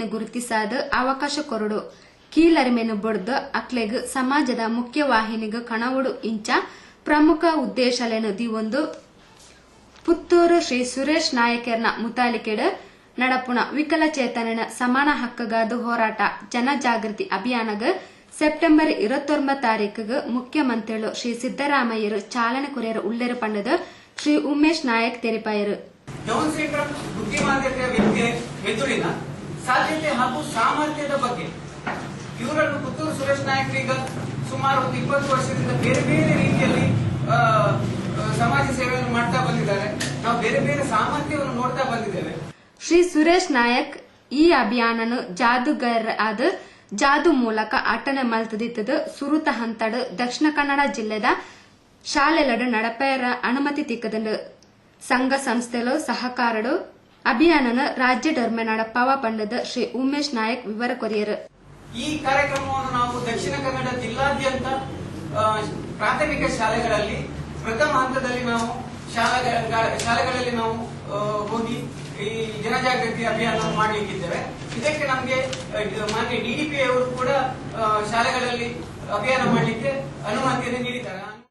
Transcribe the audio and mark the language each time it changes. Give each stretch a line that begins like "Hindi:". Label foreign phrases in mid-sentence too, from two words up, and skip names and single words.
Tulu: ಗುರುತಿಸಾದ ಅವಕಾಶ ಕೊರಡು ಕೀಲರಿಮೆನು ಬೊಡ್ದು ಅಕ್ಲೆಗ್ ಸಮಾಜದ ಮುಖ್ಯವಾಹಿನಿಗ ಕಣವುಡು ಇಂಚ ಪ್ರಮುಖ ಉದ್ದೇಶಲೇನು ದಿವೊಂದು ಪುತ್ತೂರು ಶ್ರೀ ಸುರೇಶ್ ನಾಯಕರ್ನ ಮುತಾಲಿಕೆಡ್ ನಡಪುಣ ವಿಕಲಚೇತನನ ಸಮಾನ ಹಕ್ಕಗಾದ ಹೋರಾಟ ಜನಜಾಗೃತಿ ಅಭಿಯಾನಗ ಸೆಪ್ಟೆಂಬರ್ 29 ಮುಖ್ಯಮಂತ್ರಿಗಳು ಶ್ರೀ ಸಿದ್ದರಾಮಯ್ಯರು ಚಾಲನೆ ಕೊರೆಯರು ಉಳ್ಳೆರು ಪಂಡದ ಶ್ರೀ ಉಮೇಶ್ ನಾಯಕ್ ತೆರಿಪಾಯರು.
English: Down syndrome
Kannada: ಬುದ್ಧಿಮಾಂದ್ಯತೆಯ ವ್ಯಕ್ತಿಯ ಮೆದುಳಿನ ಸಾಧ್ಯತೆ ಹಾಗೂ ಸಾಮರ್ಥ್ಯದ ಬಗ್ಗೆ ಇವರನ್ನು ಪುತ್ತೂರು ಸುರೇಶ್ ನಾಯಕ್ ಈಗ ಸುಮಾರು 20 ವರ್ಷದಿಂದ ಬೇರೆ ಬೇರೆ ರೀತಿಯಲ್ಲಿ ಸಮಾಜ ಸೇವೆಯನ್ನು ಮಾಡ್ತಾ ಬಂದಿದ್ದಾರೆ. ನಾವು ಬೇರೆ ಬೇರೆ ಸಾಮರ್ಥ್ಯವನ್ನು ನೋಡ್ತಾ ಬಂದಿದ್ದೇವೆ.
Tulu: ಶ್ರೀ ಸುರೇಶ್ ನಾಯಕ್ ಈ ಅಭಿಯಾನನು ಜಾದೂಗರ್ ಆದ ಜಾದು ಮೂಲಕ ಆಟನೆ ಮಲ್ತದಿತ್ತದ ಸುರುತ ಹಂತಡ್ ದಕ್ಷಿಣ ಕನ್ನಡ ಜಿಲ್ಲೆದ ಶಾಲೆಲಡು ನಡಪೆಯರ ಅನುಮತಿ ತಿಕ್ಕದಂಡು ಸಂಘ ಸಂಸ್ಥೆಲು ಸಹಕಾರಡು ಅಭಿಯಾನನ ರಾಜ್ಯ ಡರ್ಮೆ ನಡಪಾವ ಪಂಡದ ಶ್ರೀ ಉಮೇಶ್ ನಾಯಕ್ ವಿವರ ಕೊರಿಯರು.
Kannada: ಈ ಕಾರ್ಯಕ್ರಮವನ್ನು ನಾವು ದಕ್ಷಿಣ ಕನ್ನಡ ಜಿಲ್ಲಾದ್ಯಂತ ಪ್ರಾಥಮಿಕ ಶಾಲೆಗಳಲ್ಲಿ ಪ್ರಥಮ ಹಂತದಲ್ಲಿ ನಾವು ಶಾಲೆಗಳಲ್ಲಿ ನಾವು ಹೋಗಿ ಈ ಜನಜಾಗೃತಿ ಅಭಿಯಾನ ಮಾಡಲಿಕ್ಕಿದ್ದೇವೆ. ಇದಕ್ಕೆ ನಮಗೆ ಮಾನ್ಯ ಡಿಡಿಪಿ ಅವರು ಕೂಡ ಶಾಲೆಗಳಲ್ಲಿ ಅಭಿಯಾನ ಮಾಡಲಿಕ್ಕೆ ಅನುಮತಿಯನ್ನು ನೀಡಿದ್ದಾರೆ.